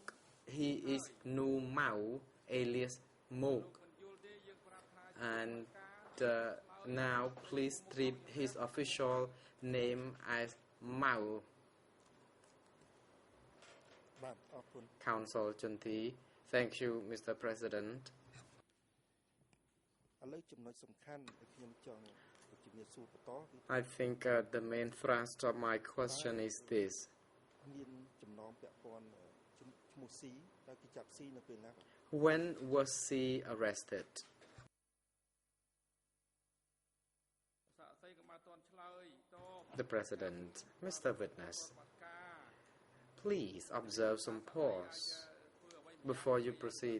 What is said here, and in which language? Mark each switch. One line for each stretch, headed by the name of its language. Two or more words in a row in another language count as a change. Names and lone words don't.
English: He is Nu Mau, alias Mok. And now please treat his official name as Mau. Counsel Chunti, thank you, Mr. President.
Khmer: ឥឡូវចំណុចសំខាន់ដែលខ្ញុំចង់ជំរាបសួរបន្តគឺ
English: I think the main thrust of my question is this.
Khmer: មានចំណងពាក់ព័ន្ធឈ្មោះស៊ីដែលគេចាប់ស៊ីនៅពេលណា
English: When was he arrested? The President, Mr. Witness, please observe some pause before you proceed.